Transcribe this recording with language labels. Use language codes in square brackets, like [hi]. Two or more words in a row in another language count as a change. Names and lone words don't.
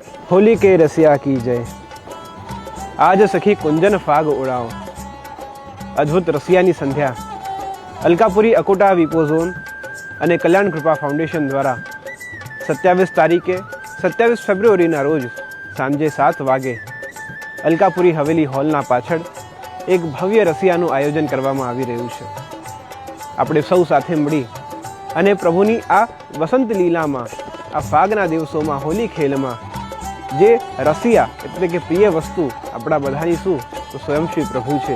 [hi] होली के रसिया की जय। आज सखी कुंजन फाग उड़ाओ। [gu] અદ્ભુત રસિયાની સંધ્યા અલકાપુરી અકોટા વીપો ઝોન અને કલ્યાણ કૃપા ફાઉન્ડેશન દ્વારા 27 તારીખે 27 ફેબ્રુઆરીના રોજ સાંજે 7 વાગે અલકાપુરી હવેલી હોલના પાછળ એક ભવ્ય રસિયાનું આયોજન કરવામાં આવી રહ્યું છે। આપણે સૌ સાથે મળી અને પ્રભુની આ વસંત લીલામાં, આ ફાગના દિવસોમાં, હોલી ખેલમાં જે રસિયા એટલે કે પ્રિય વસ્તુ આપણા બધાની શું તો સ્વયં શ્રી પ્રભુ છે।